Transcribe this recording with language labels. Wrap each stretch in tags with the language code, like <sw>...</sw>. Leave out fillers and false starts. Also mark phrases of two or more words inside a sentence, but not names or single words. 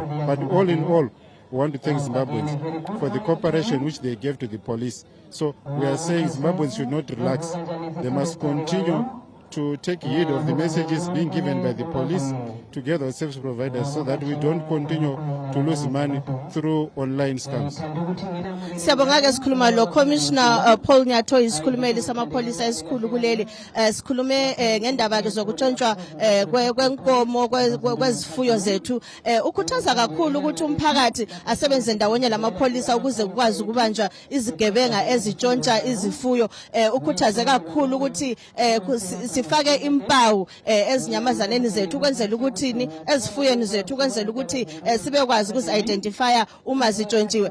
<en>But all in all, we want to thank Zimbabweans for the cooperation which they gave to the police. So we are saying Zimbabweans should not relax. They must continue to take heed of the messages being given by the police together with service providers, so that we don't continue to lose money through online scams.</en> <nd>Siyabonga ke sikhuluma lo Commissioner Paul Nyato isikhulumeli samapholisa esikhulu kuleli sikhulume ngendaba ke zokutshontshwa kwenkomo kwezifuyo zethu ukhuthaza kakhulu ukuthi umphakathi asebenze ndawonye lamapholisa ukuze kukwazi ukubanjwa izigebenga ezitshontsha izifuyo ukhuthaze kakhulu ukuthi sifake impawu ezinyamazaneni zethu ukwenzela ukuthi ezifuyweni zethu ukwenzela ukuthi sibekwazi ukuzi-identifya uma zitshontshiwe.</nd>